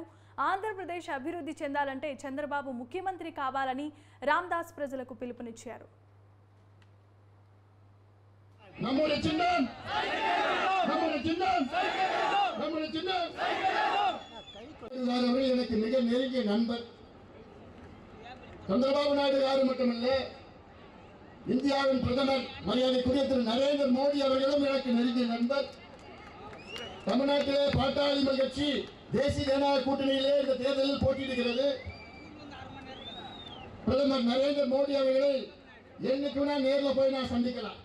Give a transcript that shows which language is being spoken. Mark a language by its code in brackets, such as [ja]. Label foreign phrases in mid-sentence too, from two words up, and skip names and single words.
[te] ఆంధ్రప్రదేశ్ అభివృద్ధి చెందాలంటే చంద్రబాబు ముఖ్యమంత్రి కావాలని రామదాస్ ప్రజలకు పిలుపునిచ్చారు. [ta] చంద్రబాబు నాయుడు గారు மட்டுமல்ல இந்தியாவின் பிரதமர் மரியாதைக்குரிய திரு நரேந்திர மோடி அவர்களும் எனக்கு நெருங்கிய நண்பர். தமிழ்நாட்டிலே பாட்டாளி கட்சி தேசிய ஜனநாயக கூட்டணியிலே இந்த தேர்தலில் போட்டியிடுகிறது. பிரதமர் நரேந்திர மோடி அவர்களை என்னைக்கு நான் நேரில் போய் நான் சந்திக்கலாம்.